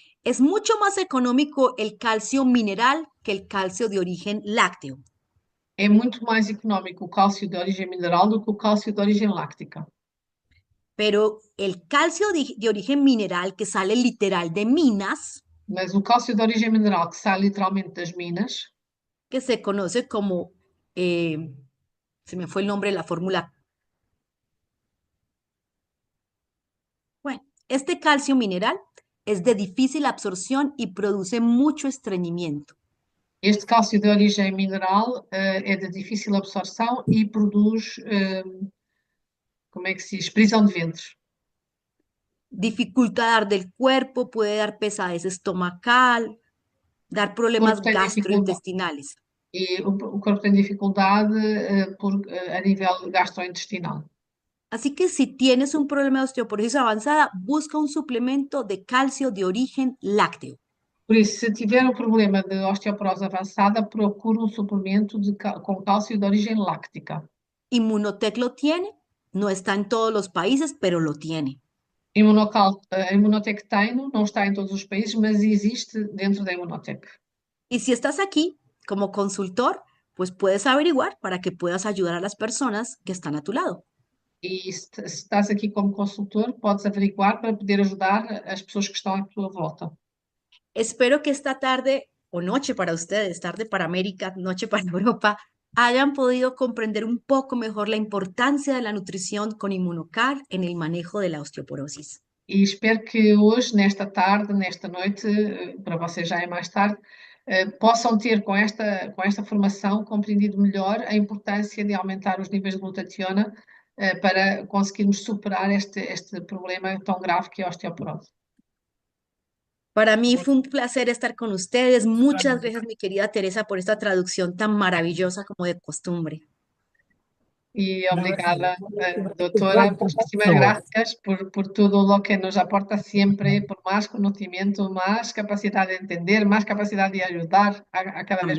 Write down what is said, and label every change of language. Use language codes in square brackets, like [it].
[es] Es mucho más económico el calcio mineral que el calcio de origen lácteo, [pt] É muito mais económico o cálcio de origem mineral do que o cálcio de origem láctica. [es] pero el calcio de origen mineral que sale literal de minas, [pt] Mas o cálcio de origem mineral que sai literalmente das minas, [es] que se conoce como, se me fue el nombre de la fórmula. Bueno, este calcio mineral es de difícil absorción y produce mucho estreñimiento. [pt] este cálcio de origem mineral é de difícil absorção e produz, como é que se diz, prisão de ventres. [es] Dificultad del cuerpo, puede dar pesadez estomacal, dar [pt] O corpo [es] problemas [pt] tem dificuldade, [es] gastrointestinales. [pt] o corpo tem dificuldade a nível gastrointestinal. [es] Así que si tienes un problema de osteoporosis avanzada, busca un suplemento de calcio de origen lácteo. [pt] Por isso, se tiver um problema de osteoporose avançada, procure um suplemento com cálcio de origem láctica. [es] Inmunotec lo tiene, no está en todos los países, pero lo tiene. [pt] A Imunotec tem, não está em todos os países, mas existe dentro da Imunotec. [es] Y si estás aquí como consultor, pues puedes averiguar para que puedas ayudar a las personas que están a tu lado. [pt] E se estás aqui como consultor, podes averiguar para poder ajudar as pessoas que estão à tua volta. [es] Espero que esta tarde o noche para ustedes, tarde para América, noche para Europa, hayan podido comprender un poco mejor la importancia de la nutrición con Inmunocar en el manejo de la osteoporosis. [pt] E espero que hoje, nesta tarde, nesta noite, para vocês já é mais tarde, possam ter com esta formação compreendido melhor a importância de aumentar os níveis de glutationa, para conseguirmos superar este problema tão grave que é a osteoporose. [es] Para mí fue un placer estar con ustedes. Muchas gracias, mi querida Teresa, por esta traducción tan maravillosa como de costumbre. [pt] E obrigada, doutora, [es] muchísimas gracias por todo lo que nos aporta siempre, por más conocimiento, más capacidad de entender, más capacidad de ayudar a cada vez